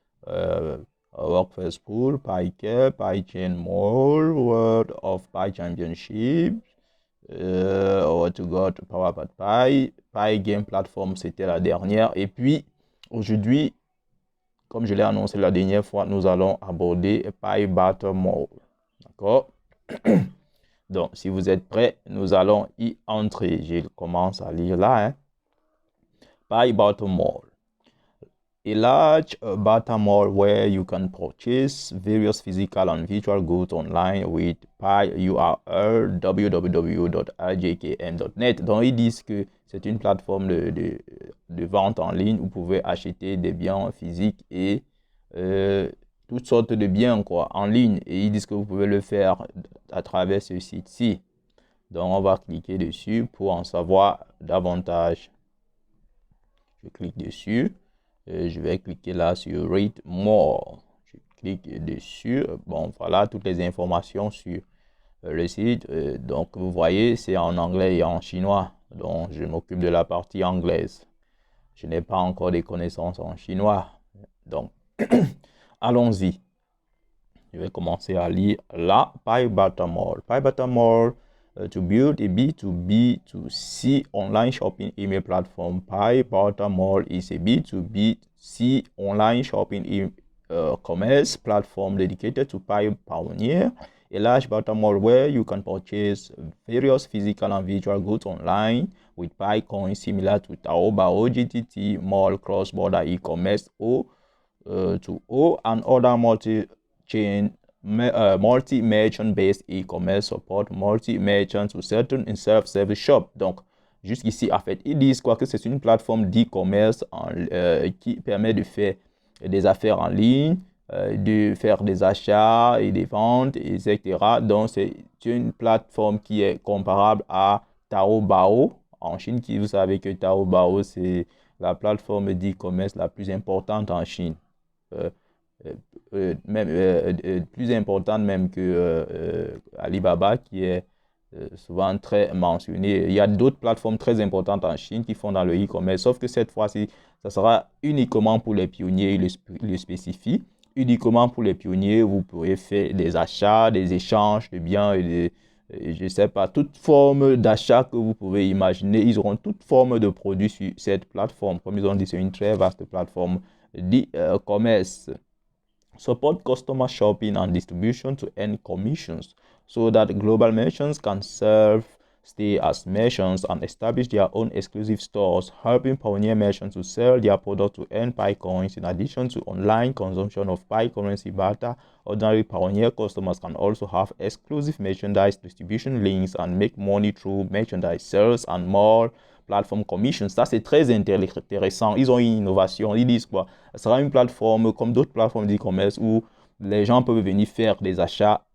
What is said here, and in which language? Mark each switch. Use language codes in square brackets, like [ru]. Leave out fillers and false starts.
[fr] euh, Workforce Pool, PyCap, PyChain Mall, World of Pi Championship, What to Got, PowerPad Pi Game Platform, c'était la dernière. Et puis, aujourd'hui, comme je l'ai annoncé la dernière fois, nous allons aborder Pi Battle Mall. D'accord? Donc, si vous êtes prêts, nous allons y entrer. Je commence à lire là. Pi Battle Mall. [en] A large data mall where you can purchase various physical and virtual goods online with Pi URL www.rjkm.net. [fr] Donc, ils disent que c'est une plateforme de vente en ligne où vous pouvez acheter des biens physiques et euh, toutes sortes de biens quoi, en ligne. Et ils disent que vous pouvez le faire à travers ce site-ci. Donc, on va cliquer dessus pour en savoir davantage. Je clique dessus. Je vais cliquer là sur Read More. Je clique dessus. Bon, voilà toutes les informations sur le site. Donc, vous voyez, c'est en anglais et en chinois. Donc, je m'occupe de la partie anglaise. Je n'ai pas encore des connaissances en chinois. Donc, allons-y. Je vais commencer à lire là. [en] PyBatamall. PyBatamall to build a B2B2C online shopping email platform. PyBatamall is a B2B2C online shopping commerce platform dedicated to Pi Pioneer, a large data mall where you can purchase various physical and virtual goods online with Pi coins similar to Taobao, GTT, Mall, cross-border e-commerce, O2O, and other multi-chain, multi-merchant based e-commerce support, multi-merchant to certain in self-service shop. [fr] Donc, jusqu'ici, en fait, ils disent quoi que c'est une plateforme d'e-commerce qui permet de faire des affaires en ligne, de faire des achats et des ventes, etc. Donc, c'est une plateforme qui est comparable à Taobao en Chine, qui vous savez que Taobao, c'est la plateforme d'e-commerce la plus importante en Chine. Euh, Même, plus importante même que Alibaba, qui est souvent très mentionné. Il y a d'autres plateformes très importantes en Chine qui font dans le e-commerce, sauf que cette fois-ci, ça sera uniquement pour les pionniers, il le spécifie. Uniquement pour les pionniers, vous pourrez faire des achats, des échanges de biens et je ne sais pas, toute forme d'achat que vous pouvez imaginer. Ils auront toute forme de produits sur cette plateforme. Comme ils ont dit, c'est une très vaste plateforme d'e-commerce. [en] Support customer shopping and distribution to end commissions so that global merchants can stay as merchants and establish their own exclusive stores, helping pioneer merchants to sell their product to earn Pi coins. In addition to online consumption of Pi currency barter, ordinary pioneer customers can also have exclusive merchandise distribution links and make money through merchandise sales and more plateforme commission. [fr] Ça, c'est très intéressant. Ils ont une innovation. Ils disent quoi? Ce sera une plateforme comme d'autres plateformes d'e-commerce où les gens peuvent venir faire des achats.